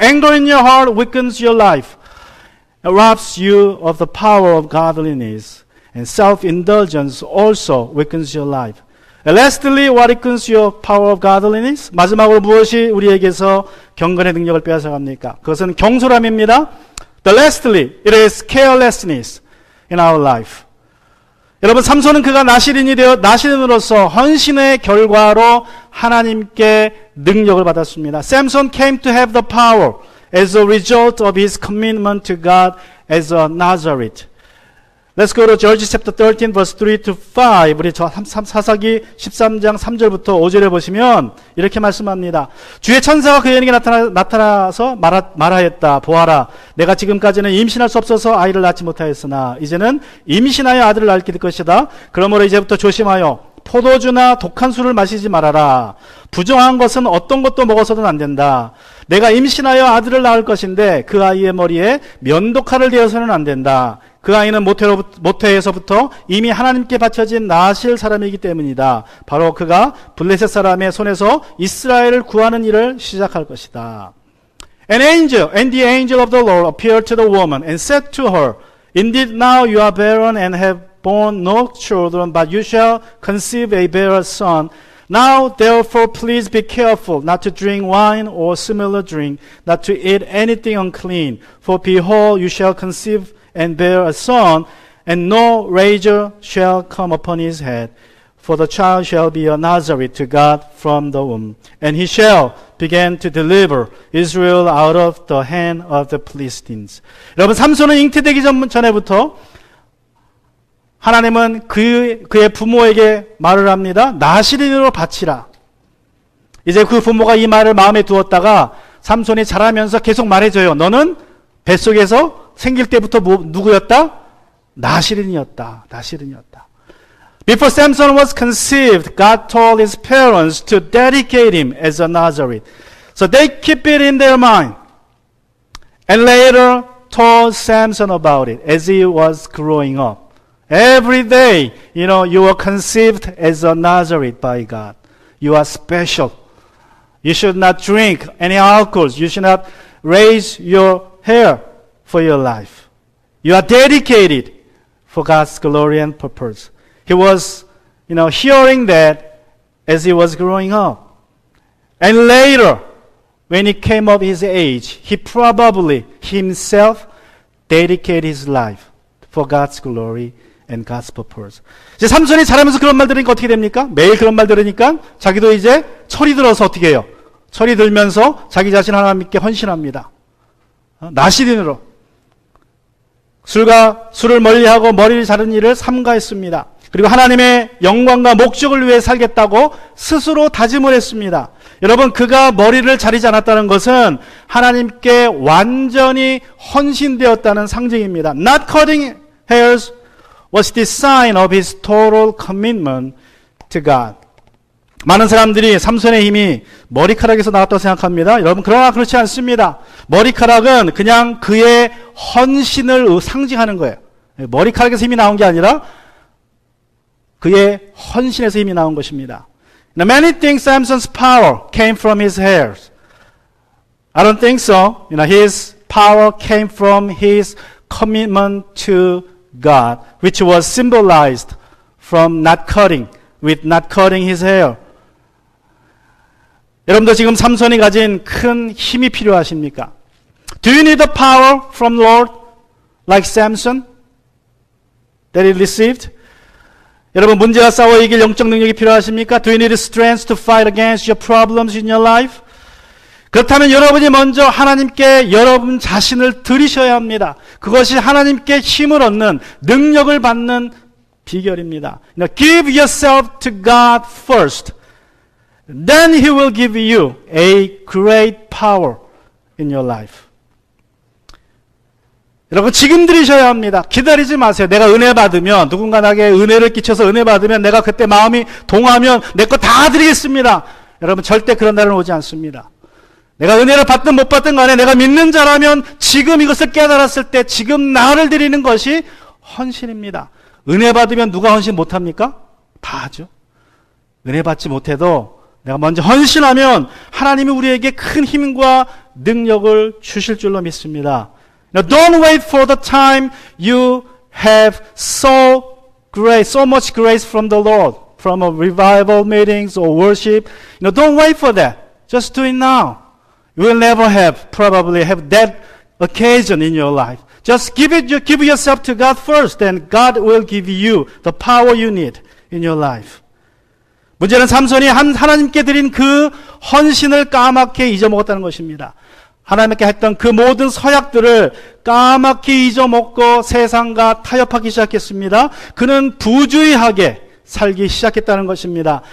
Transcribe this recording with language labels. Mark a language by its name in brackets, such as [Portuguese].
[English] Anger in your heart weakens your life. It robs you of the power of godliness. And self-indulgence also weakens your life. And lastly, what weakens your power of godliness? [Korean] 마지막으로 무엇이 우리에게서 경건의 능력을 빼앗아갑니까? 그것은 경솔함입니다. [English] The lastly, it is carelessness in our life. [Korean] 여러분, 삼손은 그가 나시린으로서 헌신의 결과로 하나님께 능력을 받았습니다. [English] Samson came to have the power as a result of his commitment to God as a Nazarite. Let's go to Judges chapter 13 verse 3 to 5. [Korean] 우리 사사기 13장 3절부터 5절에 보시면 이렇게 말씀합니다. 주의 천사가 그에게 나타나서 말하였다. 보아라, 내가 지금까지는 임신할 수 없어서 아이를 낳지 못하였으나 이제는 임신하여 아들을 낳게 될 것이다. 그러므로 이제부터 조심하여 포도주나 독한 술을 마시지 말아라. 부정한 것은 어떤 것도 먹어서는 안 된다. 내가 임신하여 아들을 낳을 것인데 그 아이의 머리에 면도칼을 대어서는 안 된다. 그 아이는 모태에서부터 이미 하나님께 바쳐진 나실 사람이기 때문이다. 바로 그가 블레셋 사람의 손에서 이스라엘을 구하는 일을 시작할 것이다. [English] And the angel of the Lord appeared to the woman and said to her, Indeed now you are barren and have borne no children, but you shall conceive and bear a son. Now therefore please be careful not to drink wine or similar drink, not to eat anything unclean. For behold, you shall conceive and bear a son, and no razor shall come upon his head. For the child shall be a Nazarite to God from the womb, and he shall begin to deliver Israel out of the hand of the Philistines. [Korean] 여러분, 삼손은 잉태되기 전에부터 하나님은 그의 부모에게 말을 합니다. 나시린으로 바치라. 이제 그 부모가 이 말을 마음에 두었다가 삼손이 자라면서 계속 말해줘요. 너는 뱃속에서 생길 때부터 누구였다? 나시린이었다. [English] Before Samson was conceived, God told his parents to dedicate him as a Nazarite. So they keep it in their mind. And later told Samson about it as he was growing up. Every day, you were conceived as a Nazarite by God. You are special. You should not drink any alcohol. You should not raise your hair for your life. You are dedicated for God's glory and purpose. He was, hearing that as he was growing up. And later, when he came of his age, he probably himself dedicated his life for God's glory and God's purpose. [Korean] 이제 삼손이 자라면서 그런 말 들으니까 어떻게 됩니까? 매일 그런 말 들으니까 자기도 이제 철이 들어서 어떻게 해요? 철이 들면서 자기 자신 하나님께 헌신합니다. 나시린으로 술을 멀리하고 머리를 자른 일을 삼가했습니다. 그리고 하나님의 영광과 목적을 위해 살겠다고 스스로 다짐을 했습니다. 여러분, 그가 머리를 자르지 않았다는 것은 하나님께 완전히 헌신되었다는 상징입니다. [English] Not cutting hairs was the sign of his total commitment to God. [Korean] 많은 사람들이 삼손의 힘이 머리카락에서 나왔다고 생각합니다. 여러분, 그러나 그렇지 않습니다. 머리카락은 그냥 그의 헌신을 상징하는 거예요. 머리카락에서 힘이 나온 게 아니라 그의 헌신에서 힘이 나온 것입니다. [English] Now, many think Samson's power came from his hairs. I don't think so. His power came from his commitment to God, which was symbolized from not cutting his hair. [Korean] 여러분도 지금 삼손이 가진 큰 힘이 필요하십니까? [English] Do you need the power from Lord like Samson that he received? [Korean] 여러분, 문제와 싸워 이길 영적 능력이 필요하십니까? [English] Do you need strength to fight against your problems in your life? [Korean] 그렇다면 여러분이 먼저 하나님께 여러분 자신을 드리셔야 합니다. 그것이 하나님께 힘을 얻는, 능력을 받는 비결입니다. [English] Give yourself to God first. Then He will give you a great power in your life. [Korean] 여러분, 지금 드리셔야 합니다. 기다리지 마세요. 내가 은혜 받으면, 누군가 나에게 은혜를 끼쳐서 은혜 받으면 내가 그때 마음이 동하면 내 거 다 드리겠습니다. 여러분, 절대 그런 날은 오지 않습니다. 내가 은혜를 받든 못 받든 간에 내가 믿는 자라면 지금 이것을 깨달았을 때 지금 나를 드리는 것이 헌신입니다. 은혜 받으면 누가 헌신 못합니까? 다 하죠. 은혜 받지 못해도 내가 먼저 헌신하면 하나님이 우리에게 큰 힘과 능력을 주실 줄로 믿습니다. [English] Now, don't wait for the time you have so much grace from the Lord, from a revival meetings or worship. Don't wait for that. Just do it now. You will never probably have that occasion in your life. Just give yourself to God first, and God will give you the power you need in your life. [Korean] 문제는 삼손이 하나님께 드린 그 헌신을 까맣게 잊어먹었다는 것입니다. 하나님께 했던 그 모든 서약들을 까맣게 잊어먹고 세상과 타협하기 시작했습니다. 그는 부주의하게 살기 시작했다는 것입니다.